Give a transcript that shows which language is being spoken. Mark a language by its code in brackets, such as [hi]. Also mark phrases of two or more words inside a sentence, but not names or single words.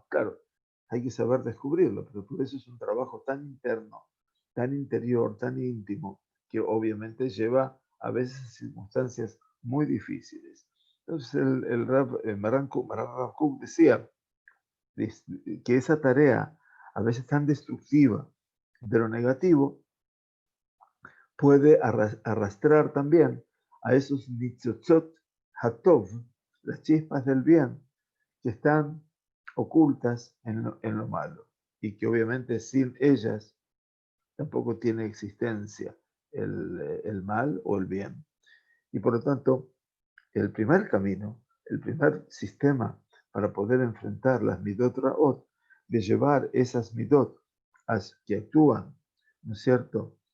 [es] Claro, hay que saber descubrirlo, pero por eso es un trabajo tan interno, tan interior, tan íntimo, que obviamente lleva a veces a circunstancias muy difíciles. Entonces, Maran Rav Kook decía que esa tarea, a veces tan destructiva de lo negativo, puede arrastrar también a esos [he] ניצוצות הטוב, [es] las chispas del bien, que están ocultas en lo malo y que obviamente sin ellas tampoco tiene existencia el mal o el bien. Y por lo tanto, el primer camino, el primer sistema para poder enfrentar las [he] מידות רעות, [es] de llevar esas midot que actúan, ¿no es cierto?,